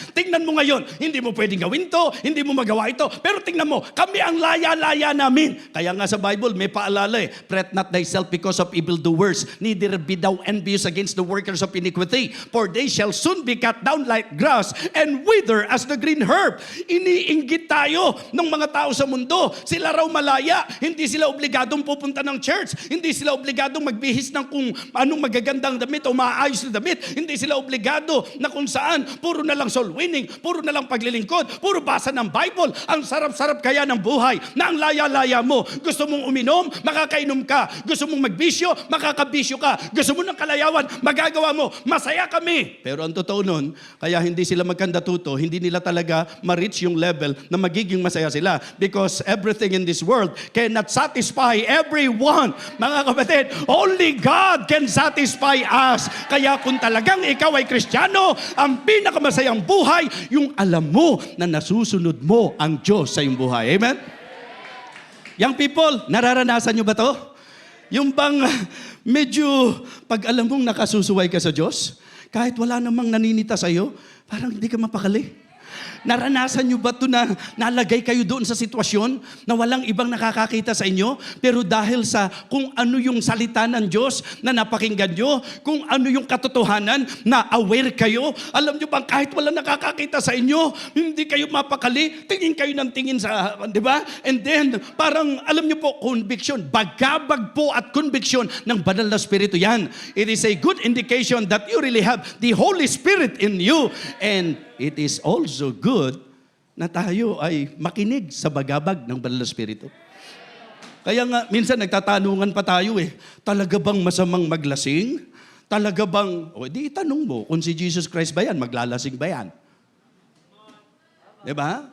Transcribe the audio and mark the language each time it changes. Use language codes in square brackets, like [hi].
[tl] Tingnan mo ngayon, hindi mo pwedeng gawin to, hindi mo magawa ito. Pero tingnan mo, kami ang laya-laya namin. Kaya nga sa Bible, may paalala [en] fret not thyself because of evildoers, neither be thou envious against the workers of iniquity, for they shall soon be cut down like grass and wither as the green herb. [tl] Iniinggit tayo ng mga tao sa mundo. Sila raw malaya. Hindi sila obligadong pupunta ng church. Hindi sila obligadong magbihis ng kung anong magagandang damit o maayos na damit. Hindi sila obligado na kung saan puro na lang soul winning, puro na lang paglilingkod, puro basa ng Bible. Ang sarap-sarap kaya ng buhay na ang laya-laya mo. Gusto mong uminom, makakainom ka. Gusto mong magbisyo, makakabisyo ka. Gusto mo ng kalayawan, magagawa mo. Masaya kami. Pero ang totoo, totoo nun, kaya hindi sila magkandatuto, hindi nila talaga ma-reach yung level na magiging masaya sila. [en] Because everything in this world cannot satisfy everyone. [tl] Mga kapatid, [en] only God can satisfy us. [tl] Kaya kung talagang ikaw ay Kristiyano, ang pinakamasayang buhay, yung alam mo na nasusunod mo ang Diyos sa iyong buhay. Amen? [en] Young people, [tl] nararanasan nyo ba to? Yung bang medyo pag alam mong nakasusuway ka sa Diyos, kahit wala namang naninita sa iyo, parang hindi ka mapakali. Naranasan nyo ba ito na nalagay kayo doon sa sitwasyon na walang ibang nakakakita sa inyo? Pero dahil sa kung ano yung salita ng Diyos na napakinggan nyo, kung ano yung katotohanan na aware kayo, alam nyo bang kahit walang nakakakita sa inyo, hindi kayo mapakali, tingin kayo ng tingin sa, di ba? [en] And then, [tl] parang alam nyo po, conviction, bagabag po at conviction ng banal na Espiritu yan. [en] It is a good indication that you really have the Holy Spirit in you. And it is also good [tl] na tayo ay makinig sa bagabag ng banal na Espiritu. Kaya nga, minsan nagtatanungan pa tayo talaga bang masamang maglasing? Talaga bang, di itanong mo, kung si Jesus Christ ba yan, maglalasing ba yan? Diba?